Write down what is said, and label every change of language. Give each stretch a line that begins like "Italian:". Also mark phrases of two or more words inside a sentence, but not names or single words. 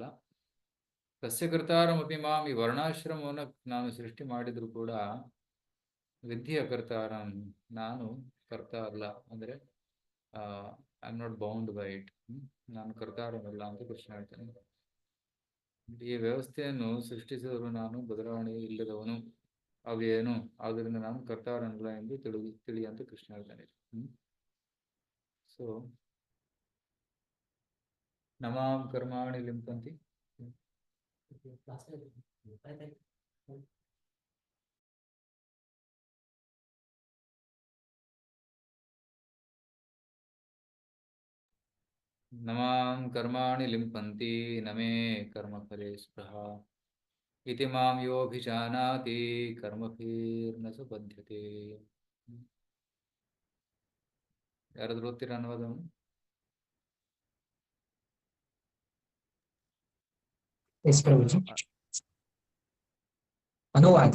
Sanskrit: ತಸ್ಯ ಕರ್ತಾರಮಪಿ ಮಾಂ,
Kannada: ಈ ವರ್ಣಾಶ್ರಮವನ್ನು ನಾನು ಸೃಷ್ಟಿ ಮಾಡಿದ್ರು ಕೂಡ ವಿದ್ಯೆಯ ಕರ್ತಾರಂ, ನಾನು ಕರ್ತ ಅಲ್ಲ, ಅಂದರೆ
English: I am not bound by it,
Kannada: ನಾನು ಕರ್ತಾರನಲ್ಲ ಅಂತ ಕೃಷ್ಣ ಹೇಳ್ತಾನೆ. ಈ ವ್ಯವಸ್ಥೆಯನ್ನು ಸೃಷ್ಟಿಸಿದರು ನಾನು, ಬದಲಾವಣೆ ಇಲ್ಲದವನು, ಅವೇನು, ಆದ್ದರಿಂದ ನಾನು ಕರ್ತಾರನಲ್ಲ ಎಂದು ತಿಳಿ ಅಂತ ಕೃಷ್ಣ ಹೇಳ್ತಾನೆ.
Sanskrit: ಸೊ ನಮಾಂ ಕರ್ಮಾಣಿ ಲಿಂಪಂತಿ ನಮಾಂ ಕರ್ಮಾಣಿ ಲಿಂಪಂತಿ ನಮೇ ಕರ್ಮಫಲೇ ಸ್ಪೃಹಾ ಇತಿ ಮಾಂ ಯೋಭಿಜಾನಾತಿ ಕರ್ಮಫೀರ್ನ ಸ ಬದ್ಧತೆ.
Kannada: ಯಾರಾದ್ರೂ ಓದ್ತೀರಾ ಅನುವಾದವನ್ನು? ಅನುವಾದ.